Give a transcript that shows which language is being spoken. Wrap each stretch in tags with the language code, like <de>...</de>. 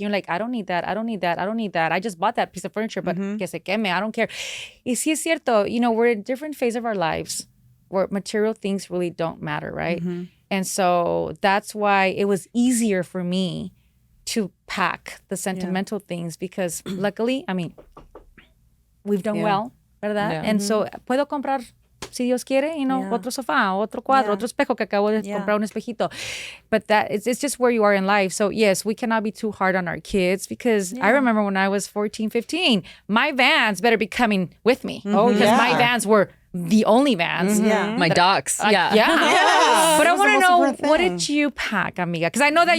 <en>You're like, I don't need that. I don't need that. I don't need that. I just bought that piece of furniture, but</en> <es>que se queme.</es> <en>I don't care.</en> <es>Y sí es cierto.</es> <en>We're in a different phase of our lives where material things really don't matter, right? And so that's why it was easier for me to pack the sentimental things because luckily, I mean, we've done well,</en> <es>¿verdad?</es> <en>Yeah. And so</en> <es>puedo comprar, si Dios quiere, otro sofá, otro cuadro, otro espejo que acabo de comprar un espejito.</es> <en>But it's just where you are in life. So yes, we cannot be too hard on our kids because I remember when I was 14, 15, my Vans better be coming with me. Oh, because my Vans were the only Vans. Yeah. My docs. Yeah. Yeah. But I That's the want to most know, important what thing. did you pack,</en> <es>amiga?</es> <en>Because I know that</en>